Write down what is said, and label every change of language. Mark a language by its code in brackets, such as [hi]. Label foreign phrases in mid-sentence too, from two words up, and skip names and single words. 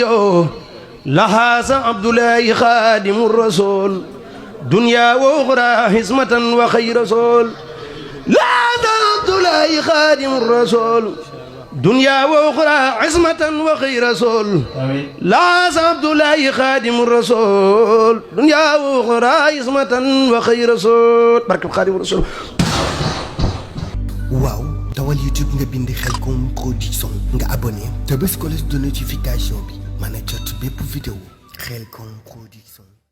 [ar] لهذا عبد الله خادم الرسول دنيا وأخرى حسمة وخير رسول لهذا عبد الله خادم الرسول دنيا وأخرى عصمة وخير رسول لا عبد الله خادم الرسول دنيا وأخرى عصمة وخير رسول بركة خادم الرسول. [wo] waaw dawal YouTube nga bind Khelcom Production nga abonné te bés [fr] cloche de notification [wo] bi mën a jot bépp vidéo Khelcom Production.